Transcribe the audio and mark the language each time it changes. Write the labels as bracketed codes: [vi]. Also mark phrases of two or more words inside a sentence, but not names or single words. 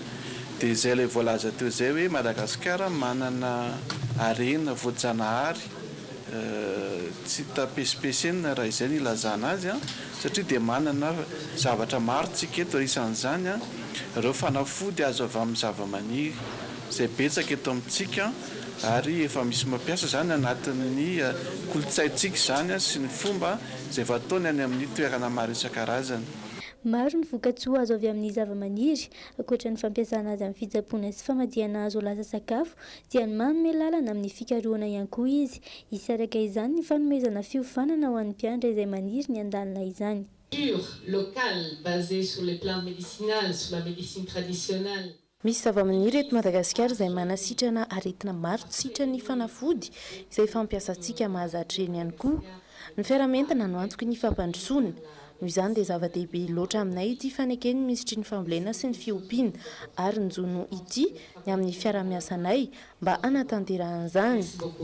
[mg] dia izay ilay voalaza teo izay hoe Madagasikara manana arena voajanahary tsy tapesipesena raha izay ny ilazana azy satria dia manana zavatra maro tsika eto isan'izany ireo fanafody azo avy amin'ny zavamaniry izay betsaka eto amintsika ary efa misy mampiasa izany anatin'ny kolontsaintsika izany sy ny fomba izay fataony any amin'ny toerana maro isan-karazany. Maro ny vokatsoa azo avy amin'ny zavamaniry ankoatra ny fampiasana azy amin'ny fitsaboana sy famadihana azy ho lasa sakafo dia ny manome lalana amin'ny fikarohana ihany koa izy. Isaraka izany ny fanomezana fiofanana ho an'ny mpianatra izay maniry ny an-dalana izany. [fr] Local basé sur les plantes médicinales, sur la médecine traditionnelle. [mg] Misy zavamaniry eto Madagasikara izay manasitrana aretina maro sitrany fanafody izay fampiasantsika mahazatra eny ihany koa. Ny feramentina no antoky ny fampandrosoana. Noho izany dia zava-dehibe loatra aminay ity fanekeny misitry ny fambolena sy ny fiompiana ary ny jono ity ny amin'ny fiara-miasanay mba anatanterahana izany.